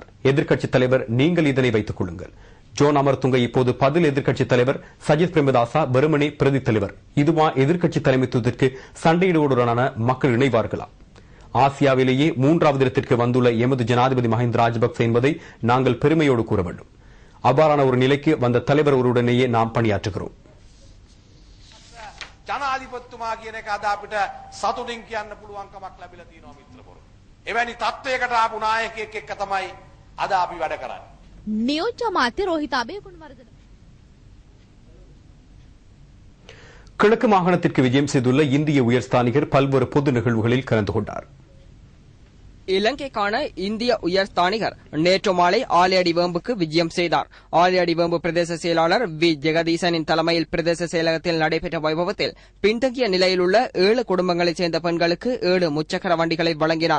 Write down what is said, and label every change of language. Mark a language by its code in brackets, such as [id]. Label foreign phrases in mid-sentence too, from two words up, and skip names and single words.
[ta] எதிர்க்கட்சித் தலைவர், நீங்கள் இதனை வைத்துக் கொள்ளுங்கள். ஜோன் அமரதுங்க இப்போது பதில் எதிர்க்கட்சித் தலைவர், சஜித் பிரேமதாசா வெறுமனே பிரதி தலைவர். இதுவா எதிர்க்கட்சி தலைமைத்துவத்திற்கு சண்டையிடுவதுடனான மக்கள் இணைவார்களா? ஆசியாவிலேயே 3வது இடத்திற்கு வந்துள்ள எமது ஜனாதிபதி மஹிந்த ராஜபக்ச என்பதை நாங்கள் பெருமையோடு கூற வேண்டும். அவ்வாறான ஒரு நிலைக்கு வந்த தலைவர் ஒருவருடனேயே நாம் பணியாற்றுகிறோம். [si] ජනාධිපතිතුමා කියන එක අද අපිට සතුටින් කියන්න පුළුවන්කමක් ලැබිලා තියෙනවා මිත්‍රවරු. එවැනි තත්ත්වයකට ආපු නායකයෙක් එක්ක තමයි අද අපි වැඩ කරන්නේ. නියෝජ්‍ය අමාත්‍ය රෝහිත අබේගුණවර්ධන [ta] கிழக்கு மாகாணத்திற்கு விஜயம் செய்துள்ள இந்திய உயர்ஸ்தானிகர் பல்வேறு பொது நிகழ்வுகளில் கலந்து கொண்டார். இலங்கைக்கான இந்திய உயர்ஸ்தானிகர் நேற்று மாலை ஆலையடிவேம்புக்கு விஜயம் செய்தார். ஆலையடிவேம்பு பிரதேச செயலாளர் வி ஜெகதீசனின் தலைமையில் பிரதேச செயலகத்தில் நடைபெற்ற வைபவத்தில் பின்தங்கிய நிலையில் உள்ள 7 குடும்பங்களைச் சேர்ந்த பெண்களுக்கு 7 முச்சக்கர வண்டிகளை வழங்கினார்.